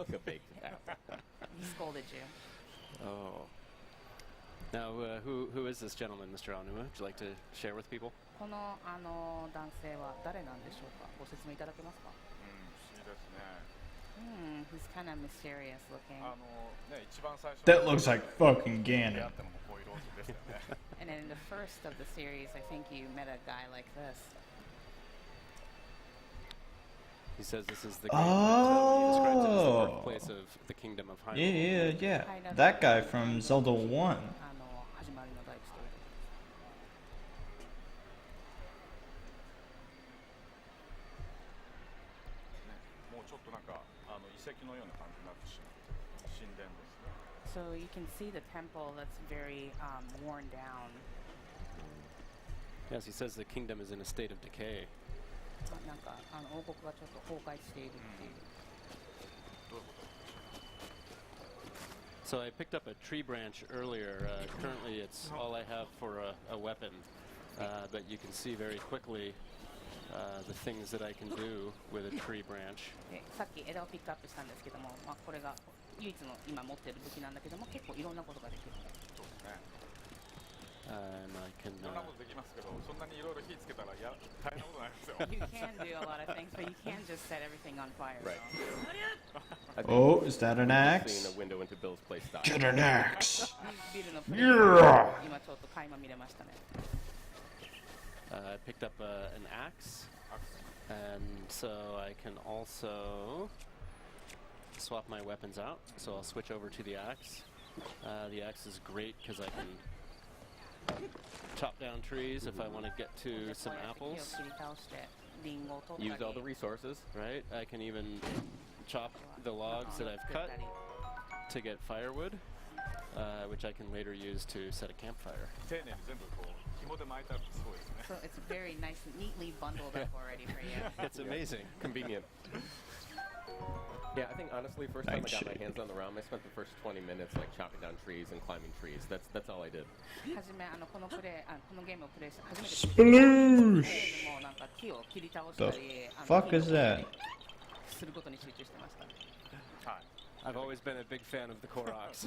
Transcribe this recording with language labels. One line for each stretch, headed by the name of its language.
English: No, you took a baked apple. He scolded you. Oh. Now, who is this gentleman, Mr. Aonuma? Would you like to share with people?
Japanese: この男性は誰なんでしょうか。ご説明いただけますか。不思議ですね。
English: He's kind of mysterious looking.
Japanese: ね、一番最初
English: That looks like fucking
Japanese: 出
English: Ganon.
Japanese: 会ったのもこういうローズでしたよね。
English: And then in the first of the series, I think you met a guy like this. He says this is the great plateau. He describes it as the Oh. birthplace of the kingdom of Hyrule. Yeah. That guy from Zelda 1.
Japanese: 始まりの大ストーリー。もうちょっとなんか遺跡のような感じになってしまって神殿ですね。
English: So you can see the temple that's very worn down. Yes, he says the kingdom is in a state of decay.
Japanese: なんか王国がちょっと崩壊しているっていう。どういうこと？
English: So I picked up a tree branch earlier. Currently, it's all I have for a weapon, but you can see very quickly the things that I can do with a tree branch.
Japanese: でさっき枝をピックアップしたんですけども、これが唯一の今持っている武器なんだけども、結構いろんなことができる。そうですね。
English: And I can.
Japanese: いろんなことできますけど、そんなにいろいろ火つけたら大変なことになりますよ。
English: You can do a lot of things, but you can't just set everything on fire. Right. So. I think Oh, is that an we've axe? seen a window into Bill's playstyle. Get an axe.
Japanese: ビルのプレイヤー今ちょっと垣間見れましたね。
English: I picked up an axe, and so I can also swap my weapons out. So I'll switch over to the axe. The axe is great because I can chop down trees if I want to get to some
Japanese: こうやって木を
English: apples.
Japanese: 切り倒してリンゴを取った
English: Use all the
Japanese: り。
English: resources. Right? I can even chop the logs that I've cut to get firewood, which I can later use to set a campfire.
Japanese: 丁寧に全部こう紐で巻いてあるってすごいですね。
English: So it's very nice, neatly bundled up already for you. It's amazing. Convenient. Yeah, I think honestly, first time I got my Nightshade. hands on the realm, I spent the first 20 minutes like chopping down trees and climbing trees. That's all I did.
Japanese: 初めこのゲームをプレイして初めて
English: Sploosh!
Japanese: ゲームもなんか木を切り倒したり
English: The fuck is that?
Japanese: することに集中してました。はい
English: I've always been a big fan of the Koroks.